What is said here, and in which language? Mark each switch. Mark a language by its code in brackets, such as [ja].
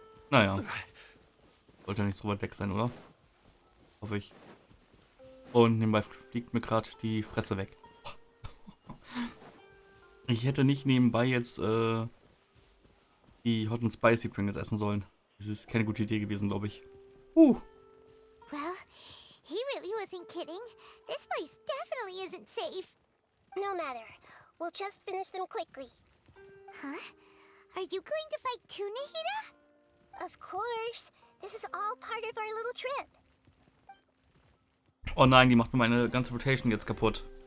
[de] Naja. Sollte ja nicht so weit weg sein, oder? Hoffe ich. Und nebenbei fliegt mir gerade die Fresse weg. Ich hätte nicht nebenbei jetzt die Hot and Spicy Pringles essen sollen. Das ist keine gute Idee gewesen, glaube ich. [en] Well, he really wasn't kidding. This place definitely isn't safe. No matter. We'll just finish them quickly. Huh? Are you going to fight too, Nahida? Of course. This is all part of our little trip. [de] Oh nein, die macht mir meine ganze Rotation jetzt kaputt.